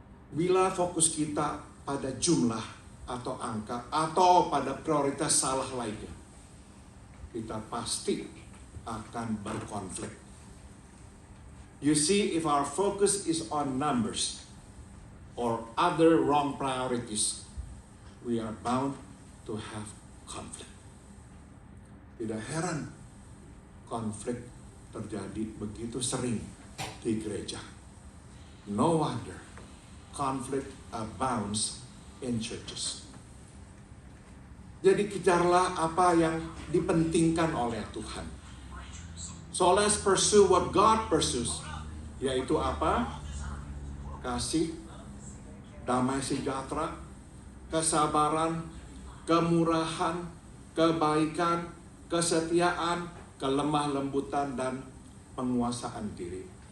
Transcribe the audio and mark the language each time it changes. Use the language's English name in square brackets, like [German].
[Indonesian] Bila fokus kita pada jumlah atau angka atau pada prioritas salah lainnya, kita pasti akan berkonflik. [English] You see, if our focus is on numbers or other wrong priorities, we are bound to have conflict. [Indonesian] Tidak heran konflik terjadi begitu sering di gereja. [English] No wonder conflict abounds in churches. [Indonesian] Jadi kejarlah apa yang dipentingkan oleh Tuhan. [English] So let's pursue what God pursues. [Indonesian] Yaitu apa? Kasih, damai sejahtera, kesabaran, kemurahan, kebaikan, kesetiaan, kelemah lembutan, dan penguasaan diri.